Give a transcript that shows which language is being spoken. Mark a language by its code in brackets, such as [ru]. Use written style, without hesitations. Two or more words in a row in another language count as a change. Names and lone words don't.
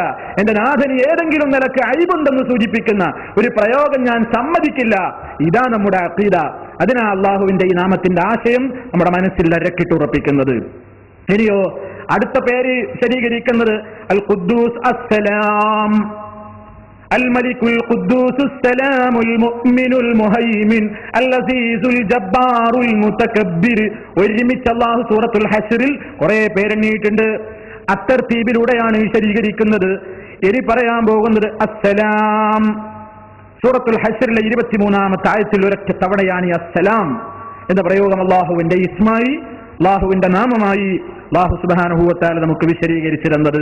[ml] എന്റെ നാഥന് ഏതെങ്കിലും നിലക്ക് അഴിബുണ്ടെന്ന് സൂചിപ്പിക്കുന്ന ഒരു പ്രയോഗം ഞാൻ സമ്മതിക്കില്ല. ഇതാ നമ്മുടെ അഖീദ. അതിനാ അള്ളാഹുവിന്റെ ഈ നാമത്തിന്റെ ആശയം നമ്മുടെ മനസ്സിൽ അരക്കിട്ടുറപ്പിക്കുന്നത്. ഇനിയോ അടുത്ത പേര് വിശദീകരിക്കുന്നത് അൽ ഖുദ്ദൂസ് അസ്സലാം, [ar] الملك القدوس السلام المؤمن المهيمن العزيز الجبار المتكبر. [ml] ഒരുമിച്ച് അല്ലാഹു സൂറത്തുൽ ഹശ്റിൽ കുറെ പേരെണ്ണിയിട്ടുണ്ട്. അത്തർതീബിലൂടെയാണ് വിശദീകരിക്കുന്നത്. ഇനി പറയാൻ പോകുന്നത് അസ്സലാം. സൂറത്തുൽ ഹശ്റിലെ 23-ാമത്തെ ആയത്തിൽ ഒരൊറ്റ തവണയാണ് ഈ അസ്സലാം എന്ന പ്രയോഗം അല്ലാഹുവിന്റെ ഇസ്മായി, അല്ലാഹുവിന്റെ നാമമായി അല്ലാഹു [ar] سبحانه وتعالى [ml] നമുക്ക് വിശദീകരിച്ചു തന്നത്.